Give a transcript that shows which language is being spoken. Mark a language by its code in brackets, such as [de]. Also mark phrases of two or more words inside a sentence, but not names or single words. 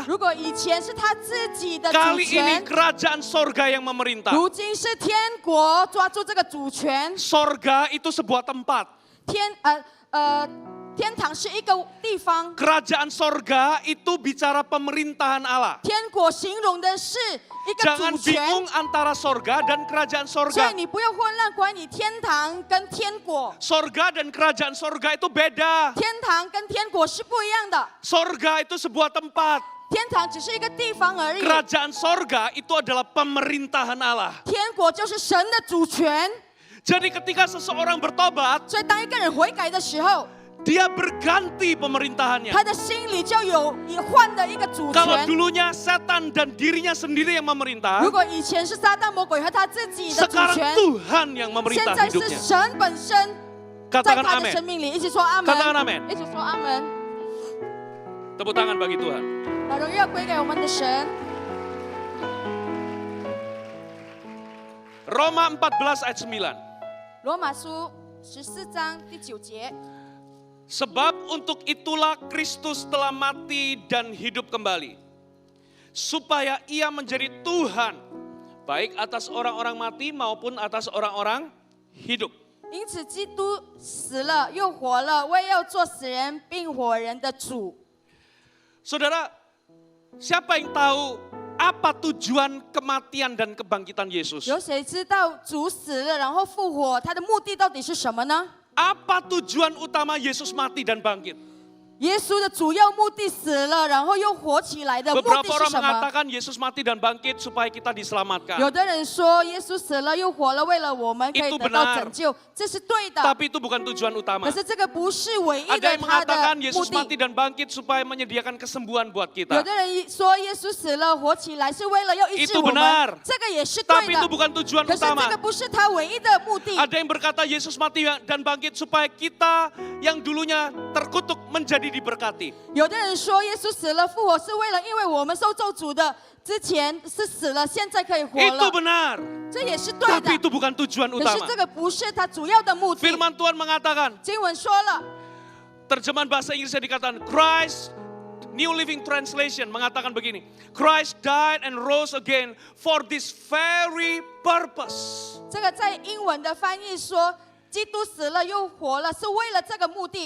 [zh] 如果以前是他自己的主 [id] kali ini [zh] 权， [id] kerajaan sorga yang memerintah. [zh] 如今是天国抓住这个主权。 [id] Sorga itu sebuah tempat. [zh] 天堂是一个地方， [id] Kerajaan sorga itu bicara pemerintahan Allah. [zh] 天国形容的是一个 [id] Jangan [zh] 主权， [id] bingung antara sorga dan kerajaan [zh] 所以 [id] sorga. [zh] 你不要混乱关于天堂跟天国。 [id] Sorga dan kerajaan sorga itu beda. [zh] 天堂跟天国是不一样的， [id] Sorga itu sebuah tempat. [zh] 天堂只是一个地方而已， [id] Kerajaan sorga itu adalah pemerintahan Allah. [zh] 天国就是神的主权。 [id] Jadi ketika seseorang bertobat, [zh] 所以当一个人悔改的时候， [id] dia berganti pemerintahannya. [zh] 他的心里就有换的一个主 [id] Kalau [zh] 权。 [id] dulunya setan dan dirinya sendiri yang memerintah, [zh] 如果以前是撒旦魔鬼和他自己的主 [id] sekarang [zh] 权， [id] Tuhan yang [zh] 现 [id] memerintah [zh] 在是 [id] hidupnya. [zh] 神本身在 [id] Katakan [zh] 他的 [id] amin. [zh] 生命里，一起说阿 [id] Katakan [zh] 门， [id] amin. [zh] 一起说阿门。 [id] Tepuk tangan bagi Tuhan. [zh] 把荣耀归给我们的神。 [id] Roma 14 ayat 9. [zh] 罗马书14章第9节， [id] Sebab untuk itulah Kristus telah mati dan hidup kembali, supaya ia menjadi Tuhan, baik atas orang-orang mati maupun atas orang-orang hidup. [zh] 因此，基督死了又活了，为要做死人并活人的主。 [id] Saudara, siapa yang tahu apa tujuan kematian dan kebangkitan Yesus? [zh] 有谁知道主死了然后复活，他的目的到底是什么呢？ [id] Apa tujuan utama Yesus mati dan bangkit? [zh] 耶稣的主要目的死了，然后又活起来的目 [id] Beberapa [zh] 的是 [id] orang [zh] 什么？ [id] mengatakan Yesus mati dan bangkit supaya kita diselamatkan. [zh] 有的人说耶稣死了又活了，为了我们可以 [id] Itu [zh] 得到 [id] benar. [zh] 拯救，这是对的。 [id] Tapi itu bukan tujuan utama. [zh] 可是这个不是唯一 [id] Ada [zh] 的 [id] yang [zh] 他的 [id] mengatakan [zh] 目 [id] Yesus [zh] 的 [id] mati。dan bangkit supaya menyediakan kesembuhan buat [zh] 有 [id] kita. [zh] 的人说耶稣死了活起来是为了要医治 [id] Itu [zh] 我 [id] benar. [zh] 们，这个也是对 [id] Tapi itu [zh] 的。 [id] bukan tujuan [zh] 可是这 [id] utama. [zh] 个不是他唯一的目的。 [id] Ada yang berkata Yesus mati dan bangkit supaya kita yang dulunya terkutuk menjadi diberkati. [zh] 有的人说耶稣死了复活是为了，因为我们受咒诅的之前是死了，现在可以活 [id] Itu [zh] 了， [id] benar. [zh] 这也是对的 [id] Tapi。itu bukan tujuan [zh] 可是 [id] utama. [zh] 这个不是他主要的目的。 [id] Firman Tuhan mengatakan, [zh] 经文说了， [id] terjemahan bahasa Inggrisnya dikatakan Christ, New Living Translation mengatakan begini, [en] Christ died and rose again for this very purpose. [zh] 这个在英文的翻译说，基督死了又活了，是为了这个目的，